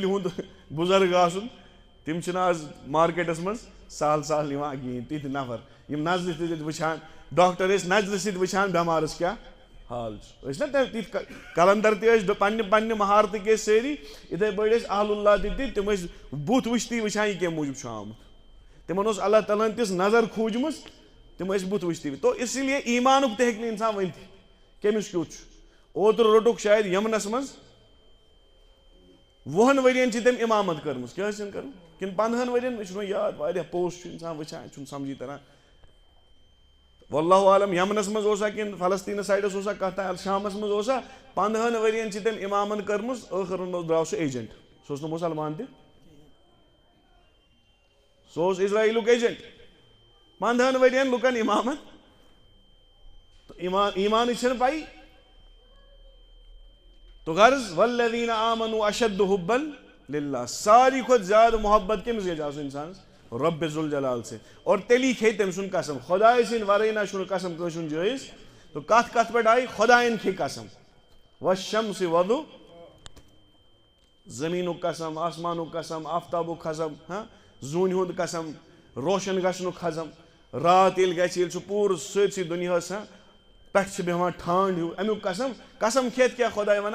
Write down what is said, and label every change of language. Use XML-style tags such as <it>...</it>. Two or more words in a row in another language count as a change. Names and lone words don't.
<ks>ہُنٛد بُزرگ آسُن تِم چھِنہٕ آز مارکیٹس منٛز سہل یِوان کِہیٖنۍ تِتھۍ نفر یِم نظرِ سۭتۍ وٕچھان ڈاکٹر ٲسۍ نظرِ سۭتۍ وٕچھان بٮ۪مارس کیٛاہ حال چھُ ٲسۍ نا تِتھۍ کلندر تہِ ٲسۍ پننہِ مہارتٕکۍ ٲسۍ سٲری یِتھٕے پٲٹھۍ ٲسۍ اہل اللہ تہِ تِم ٲسۍ بُتھ وٕچھتٕے وٕچھان یہِ کمہِ موٗجوٗب چھُ آمُت تِمن اوس اللہ تعالیٰ ہن تِژھ نظر کھوٗجمٕژ تِم ٲسۍ بُتھ وٕچھتٕے</ks> <ur>تو اسی لیے</ur> <ks>ایٖمانُک تہِ ہیٚکہِ نہٕ اِنسان ؤنتھٕے کٔمِس کیُتھ چھُ اوترٕ روٚٹُکھ شاید یمنس منٛز 20 ؤرین چھِ تٔمۍ اِمامت کٔرمٕژ کیٛاہ ٲسِن کٔرمٕژ کِنہٕ 15 ؤرین مےٚ چھُ وۄنۍ یاد واریاہ پوسٹ چھُ اِنسان وٕچھان چھُنہٕ سمجھی تران</ks> <ar>واللہ عالم</ar> <ks>یمنس منٛز اوسا کِنہٕ فلسطیٖنس سایڈس اوسا کتھ تانۍ شامس منٛز اوسا 15 ؤرین چھِ تٔمۍ اِمامت کٔرمٕژ ٲخرن منٛز درٛاو سُہ ایجنٹ سُہ اوس نہٕ مُسلمان تہِ سُہ اوس اسرایلُک ایجنٹ 15 ؤرین لُکن اِمامت ایٖمانٕچ چھنہٕ پایی تو غرض</ks> <ar>والذیٖنَ آمنوا اشد حبا للہ</ar> <ks>ساروی کھۄتہٕ زیادٕ محبت کٔمِس گژھِ آسُن اِنسانس رۄبِ ذوالجلال سۭتۍ اور تیٚلی کھیٚیہِ تٔمۍ سُنٛد قسم خۄداے سٕنٛدِ ورٲے نہ چھُنہٕ قسم کٲنٛسہِ ہُنٛد جٲیز تو کتھ پٮ۪ٹھ آیہِ خۄدایَن کھیٚیہِ قسم</ks> <ar>والشمس وضوٗ</ar> <ks>زٔمیٖنُک قسم آسمانُک قسم آفتابُک قسم زوٗنہِ ہُنٛد قسم روشن گژھنُک قسم رات ییٚلہِ گژھِ ییٚلہِ سُہ پوٗرٕ سٲرسٕے دُنیاہس پٮ۪ٹھ چھِ بیٚہوان ٹھانٛڈ ہیوٗ امیُک قسم کھٮ۪تھ کیٛاہ خۄداے ونان</ks>